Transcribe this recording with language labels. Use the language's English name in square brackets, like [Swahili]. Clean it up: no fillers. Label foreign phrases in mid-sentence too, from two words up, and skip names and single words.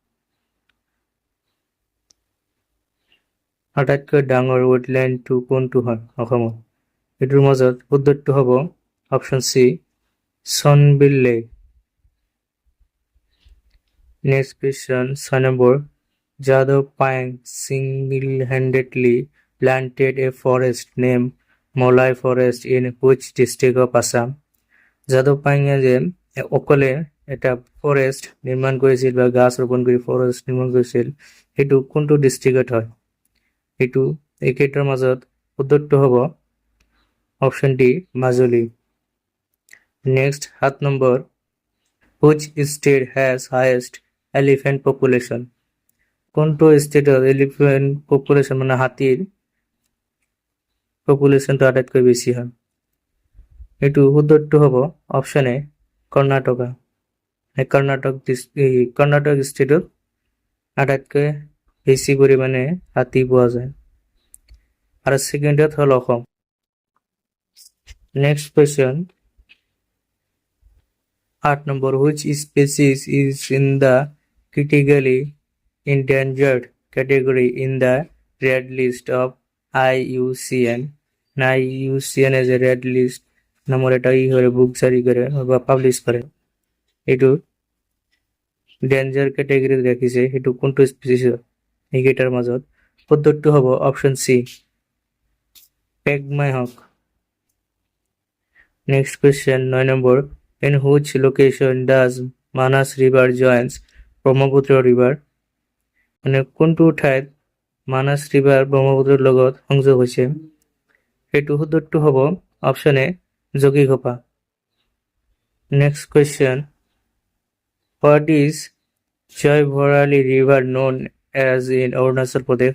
[Assamese] আটাইতকৈ ডাঙৰ ৱেটলেণ্ডটো কোনটো হয় অসমত? এইটোৰ মাজত শুদ্ধটো হ'ব [English] option C [Assamese] চনবিল লেক। [English] next question 6 নম্বৰ, যাদৱ পায়েং single-handedly planted a forest named Molai Forest in which district of Assam? [Assamese] যাদৱ পায়েঙে যে অকলে এটা ফৰেষ্ট নিৰ্মাণ কৰিছিল বা গাছ ৰোপণ কৰি ফৰেষ্ট নিৰ্মাণ কৰিছিল, সেইটো কোনটো ডিষ্ট্ৰিক্টত হয়? এইটো এইকেইটাৰ মাজত শুদ্ধটো হ'ব [English] option D [Assamese] মাজুলী। নেক্সট 7 নম্বৰ, [English] which state has highest elephant population? [Assamese] কোনটো ষ্টেটৰ [English] elephant population [Assamese] মানে হাতীৰ পপুলেশ্যনটো আটাইতকৈ বেছি হয়? এইটো শুদ্ধটো হ'ব [English] option A [Assamese] কৰ্ণাটকা। কৰ্ণাটক ষ্টেটত আটাইতকৈ বেছি পৰিমাণে হাতী পোৱা যায়। আৰু ছেকেণ্ডত হ'ল অসম। [English] next question [Assamese] 8 নম্বৰ, [English] which species is in the critically endangered category in the red list of IUCN? [Assamese] IUCN [English] as a red list [Assamese] নামৰ এটা বুক জাৰি কৰে বা পাব্লিছ কৰে, এইটো [English] danger category [Assamese] ৰাখিছে, সেইটো কোনটো স্পিচিছ? এইকেইটাৰ মাজত শুদ্ধটো হ'ব [English] option C pygmy hog. next question [Assamese] 9 নম্বৰ, [English] in which location does Manas river joins ব্ৰহ্মপুত্ৰ river? [Assamese] মানে কোনটো ঠাইত মানাস ৰিভাৰ ব্ৰহ্মপুত্ৰৰ লগত সংযোগ হৈছে? সেইটো শুদ্ধটো হ'ব [English] option A [Assamese] যোগীঘোপা। [English] Next question, what is Jiabharali river known as in Arunachal Pradesh?